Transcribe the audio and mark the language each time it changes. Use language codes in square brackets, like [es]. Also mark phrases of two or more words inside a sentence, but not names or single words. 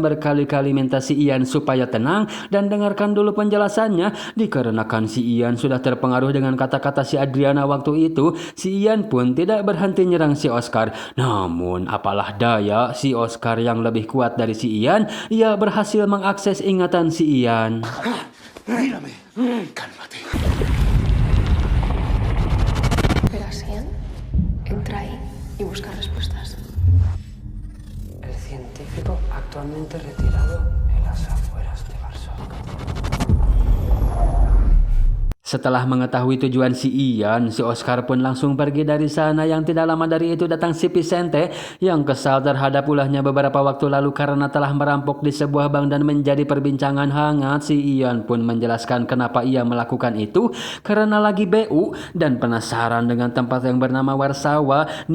[id] Berkali-kali minta si Ian supaya tenang dan dengarkan dulu penjelasannya. Dikarenakan si Ian sudah terpengaruh dengan kata-kata si Adriana waktu itu, si Ian pun tidak berhenti nyerang si Oscar. Namun apalah daya, si Oscar yang lebih kuat dari si Ian, ia berhasil mengakses ingatan si Ian. [es] Mírame, cálmate. Verás, Ian, entra ahí y busca respuestas. El científico actualmente retirado en las afueras de Varsovia. [id] Setelah mengetahui tujuan si Ian, si Oscar pun langsung pergi dari sana. Yang tidak lama dari itu datang si Vicente yang kesal terhadap ulahnya beberapa waktu lalu karena telah merampok di sebuah bank dan menjadi perbincangan hangat. Si Ian pun menjelaskan kenapa ia melakukan itu karena lagi BU dan penasaran dengan tempat yang bernama Warsawa.